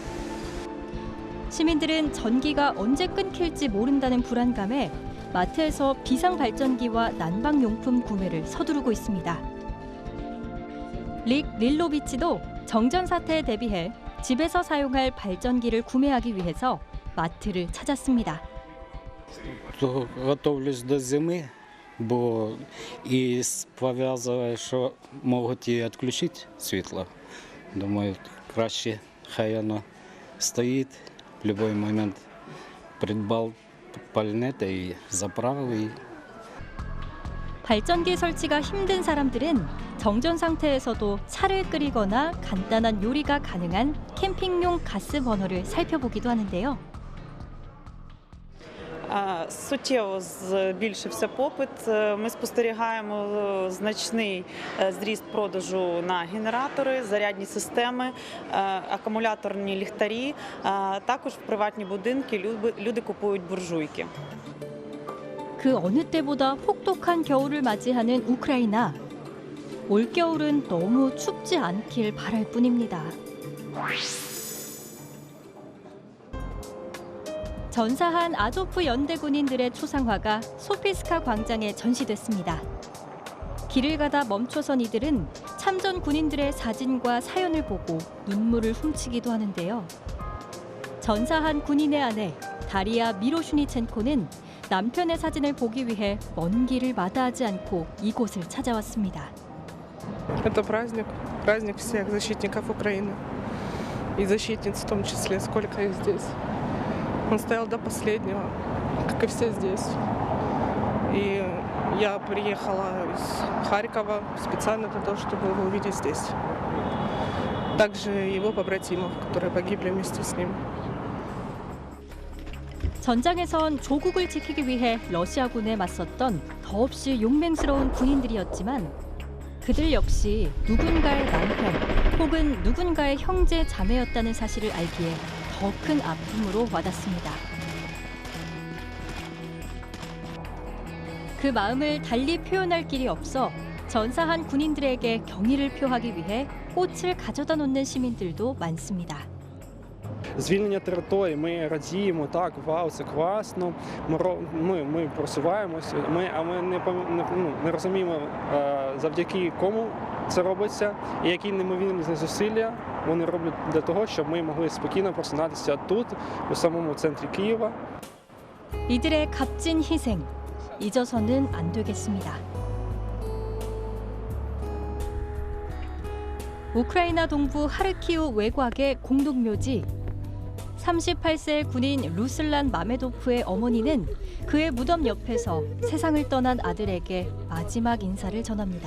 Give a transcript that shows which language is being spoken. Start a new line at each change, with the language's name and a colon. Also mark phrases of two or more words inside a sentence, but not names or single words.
Korean: 시민들은 전기가 언제 끊길지 모른다는 불안감에 마트에서 비상발전기와 난방용품 구매를 서두르고 있습니다. 릭 릴로비치도 정전 사태에 대비해 집에서 사용할 발전기를 구매하기 위해서 마트를 찾았습니다.
Ukrainian: Готовлюсь до зими, бо і пов'язує, що можуть і відключити світло. Думаю, краще хай воно стоїть, в будь-який момент придбав пальне та і заправив.
Korean: 발전기 설치가 힘든 사람들은 정전 상태에서도 차를 끓이거나 간단한 요리가 가능한 캠핑용 가스 버너를 살펴보기도 하는데요.
Ukrainian: Суттєво збільшився попит. Ми спостерігаємо значний зріст продажу на генератори, зарядні системи, акумуляторні ліхтарі. Також в приватні будинки люди купують буржуйки.
Korean: 그 어느 때보다 혹독한 겨울을 맞이하는 우크라이나. 올겨울은 너무 춥지 않길 바랄 뿐입니다. 전사한 아조프 연대 군인들의 초상화가 소피스카 광장에 전시됐습니다. 길을 가다 멈춰선 이들은 참전 군인들의 사진과 사연을 보고 눈물을 훔치기도 하는데요. 전사한 군인의 아내 다리아 미로슈니첸코는 남편의 사진을 보기 위해 먼 길을 마다하지 않고 이곳을 찾아왔습니다.
Russian: Это праздник всех защитников Украины и защитниц в том числе, сколько их здесь. Он стоял до последнего, как и все здесь. И я приехала из Харькова специально для того, чтобы его увидеть здесь. Также его побратимов, которые погибли вместе с ним.
Korean: 전장에선 조국을 지키기 위해 러시아군에 맞섰던 더없이 용맹스러운 군인들이었지만 그들 역시 누군가의 남편 혹은 누군가의 형제 자매였다는 사실을 알기에 더 큰 아픔으로 와닿습니다. 그 마음을 달리 표현할 길이 없어 전사한 군인들에게 경의를 표하기 위해 꽃을 가져다 놓는 시민들도 많습니다.
Ukrainian: Звільнення території, ми радіємо, так, вау, це класно, ми просуваємося, ми не розуміємо, завдяки кому це робиться, і які неймовірні зусилля вони роблять для того, щоб ми могли спокійно просинатися тут, у самому центрі Києва.
Korean: 이들의 값진 희생, 잊어서는 안 되겠습니다. 우크라이나 동부 하르키우 외곽의 공동묘지. 38세 군인 루슬란 마메도프의 어머니는 그의 무덤 옆에서 세상을 떠난 아들에게 마지막 인사를 전합니다.